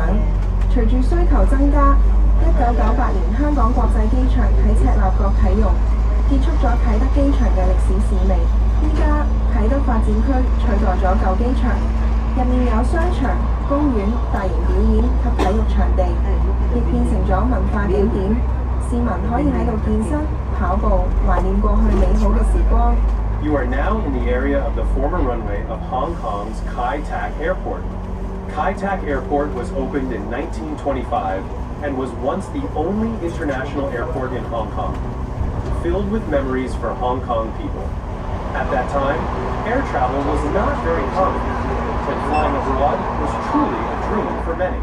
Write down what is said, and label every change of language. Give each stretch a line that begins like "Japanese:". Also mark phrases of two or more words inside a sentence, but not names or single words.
Cantonese: 隨住需求增加，1998年香港國際機場喺赤鱲角啟用，結束咗啟德機場嘅歷史使命。依家啟德發展區取代咗舊機場，入面有商場、公園、大型表演及體育場地，亦變成咗文化景點。市民可以喺度健身、跑步，懷念過去美好嘅時光。
English: You are now in the area of the former runway of Hong Kong's Kai Tak Airport. Kai Tak Airport was opened in 1925 and was once the only international airport in Hong Kong, filled with memories for Hong Kong people. At that time, air travel was not very common, and flying abroad was truly a dream for many.